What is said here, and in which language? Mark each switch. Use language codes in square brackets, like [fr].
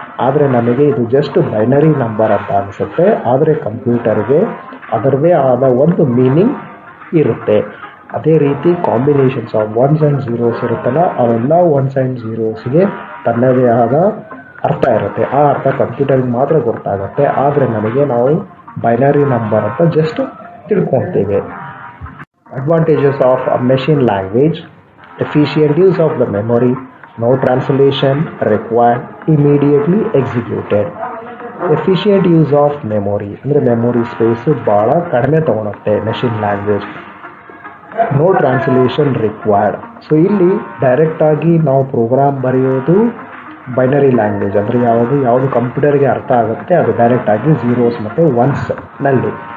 [kn] ಆದರೆ ನಮಗೆ ಇದು ಜಸ್ಟ್ ಬೈನರಿ ನಂಬರ್ ಅಂತ ಅನಿಸುತ್ತೆ, ಆದರೆ ಕಂಪ್ಯೂಟರ್ಗೆ ಅದರದೇ ಆದ ಒಂದು ಮೀನಿಂಗ್ ಇರುತ್ತೆ. ಅದೇ ರೀತಿ combinations of once and zeros ಇರುತ್ತಲ್ಲ, ಅವೆಲ್ಲ ಒನ್ಸ್ ಆ್ಯಂಡ್ ಝೀರೋಸ್ಗೆ ತನ್ನದೇ ಆದ ಅರ್ಥ ಇರುತ್ತೆ. ಆ ಅರ್ಥ ಕಂಪ್ಯೂಟರ್ಗೆ ಮಾತ್ರ ಗೊತ್ತಾಗುತ್ತೆ, ಆದರೆ ನಮಗೆ ನಾವು ಬೈನರಿ ನಂಬರ್ ಅಂತ just ತಿಳ್ಕೊಳ್ತೇವೆ. [en] Advantages of a machine language: efficient use of the memory, no translation required, immediately executed. Efficient use of memory [kn] ಅಂದರೆ ಮೆಮೊರಿ ಸ್ಪೇಸು ಭಾಳ ಕಡಿಮೆ ತೊಗೊಳುತ್ತೆ machine language. [en] No translation required. [kn] So ಇಲ್ಲಿ ಡೈರೆಕ್ಟಾಗಿ ನಾವು ಪ್ರೋಗ್ರಾಮ್ ಬರೆಯೋದು binary language ಅಂದರೆ ಯಾವುದು ಕಂಪ್ಯೂಟರ್ಗೆ ಅರ್ಥ ಆಗುತ್ತೆ ಅದು ಡೈರೆಕ್ಟಾಗಿ ಝೀರೋಸ್ ಮತ್ತು ಒನ್ಸ್ನಲ್ಲಿ.